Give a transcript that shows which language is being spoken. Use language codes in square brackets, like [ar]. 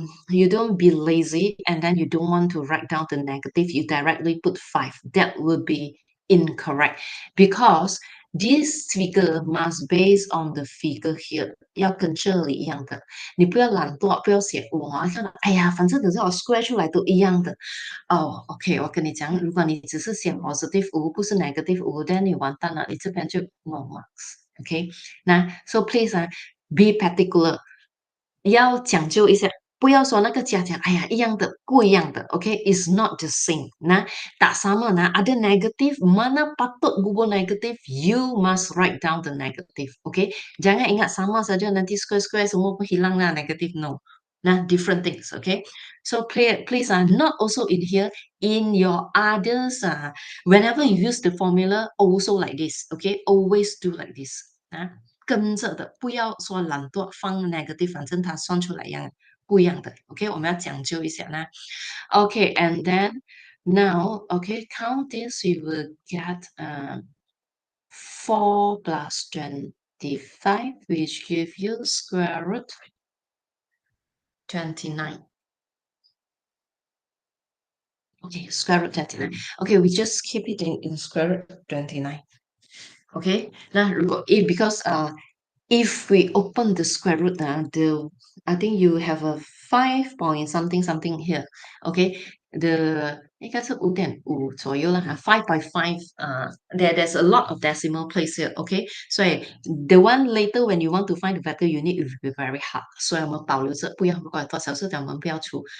[en] You don't be lazy and then you don't want to write down the negative, you directly put 5. That would be incorrect because this figure must base on the figure here， [zh] 要跟这里一样的。你不要懒惰，不要写5啊，看到，哎呀，反正等下我 square 出来都一样的。哦，OK，我跟你讲，如果你只是写 positive 5，不是 negative 5，then 你完蛋了，你这边就 no marks。OK，那 so [en] please be particular， [zh] 要讲究一下，不要说那个加减，哎呀，一样的，不一样的，OK， [en] is not the same。 [ms] Nah, tak sama nah, ada negatif, mana patut gubur negatif, [en] you must write down the negative, okay? [ms] Jangan ingat sama saja nanti square-square semua pun hilang lah negative, no. [en] Nah, different things, okay? So please not also in here, in your others, whenever you use the formula, also like this, okay? Always do like this. [zh] 跟着的，不要说懒惰放 negative，反正它算出来不一样的。 OK，我们要讲究一下呢。 [en] OK，and then now count this, you will get 4 plus 25, which give you square root 29. Okay, square root 29. Okay, we just keep it in square root 29. Okay, [zh] 那如果 [en] because if we open the square root, I think you have a 5 point something something here. [zh] Okay, 应该是5.5左右啦哈，5.5 [en] there's a lot of decimal place here. Okay, so the one later when you want to find the vector unit, it will be very hard. [zh] 所以我们保留着，不要不管多少次，我们不要出。